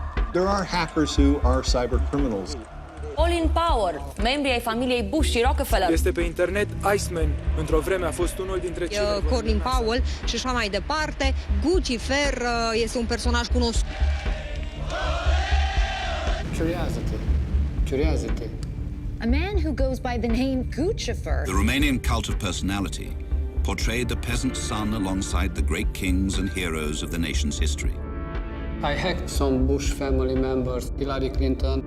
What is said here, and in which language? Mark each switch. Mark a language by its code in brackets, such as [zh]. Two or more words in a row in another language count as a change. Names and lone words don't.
[en] There are hackers who are cybercriminals. All in Power, [ro] membri ai familiei Bush și Rockefeller. Este pe internet Iceman. Într-o vreme a fost unul dintre cei mai Colin Powell și așa mai departe. Lucifer este un personaj cunoscut. [en] Curiosity. A man who goes by the name Lucifer. The Romanian cult of personality portrayed the peasant son alongside the great kings and heroes of the nation's history. I hacked some Bush family members, Hillary Clinton.